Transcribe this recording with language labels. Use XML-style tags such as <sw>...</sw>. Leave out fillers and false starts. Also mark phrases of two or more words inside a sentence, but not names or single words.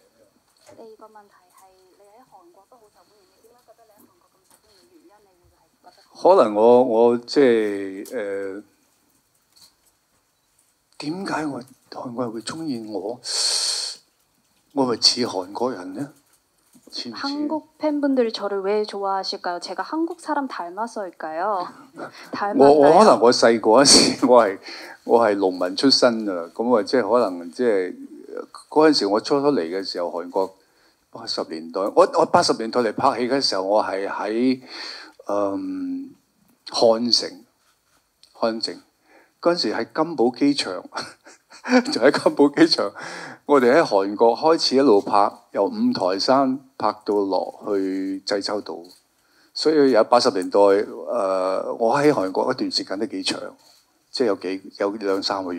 <yue>第二個問題係你喺韓國都好受歡迎，你點解覺得你喺韓國咁受歡迎嘅原因？你會係覺得？可能我即係點解我韓國人會中意我？我咪似韓國人呢？似唔似？</yue> <ko>한국 팬분들이 저를 왜 좋아하실까요? 제가 한국 사람 닮아서일까요?</ko> <yue>我可能我細個嗰時我係農民出身啊，咁啊即係可能即係嗰陣時我初嚟嘅時候，韓國80年代，我80年代嚟拍戲嘅時候，我係喺漢城嗰陣時喺金寶機場，就喺金寶機場，我哋喺韓國開始一路拍，由五台山拍到落去濟州島，所以有80年代我喺韓國一段時間都幾長，即係有2-3個月。</yue>